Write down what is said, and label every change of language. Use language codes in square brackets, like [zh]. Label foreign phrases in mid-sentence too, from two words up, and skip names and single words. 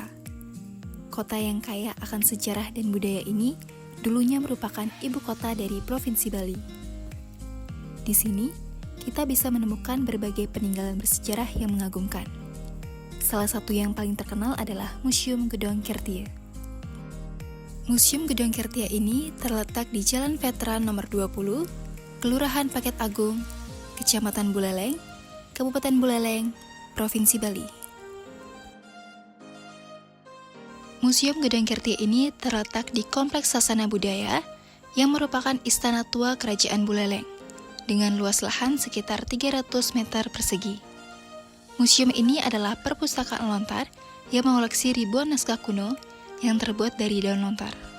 [id] Kota yang kaya akan sejarah dan budaya ini dulunya merupakan ibu kota dari Provinsi Bali. Di sini, kita bisa menemukan berbagai peninggalan bersejarah yang mengagumkan. Salah satu yang paling terkenal adalah Museum Gedong Kertie. Museum Gedong Kertie ini terletak di Jalan Veteran nomor 20, Kelurahan Paket Agung, Kecamatan Buleleng, Kabupaten Buleleng, Provinsi Bali. Museum Gedong Kertie ini terletak di Kompleks Sasana Budaya yang merupakan istana tua Kerajaan Buleleng dengan luas lahan sekitar 300 meter persegi. Museum ini adalah perpustakaan lontar yang mengoleksi ribuan naskah kuno yang terbuat dari daun lontar.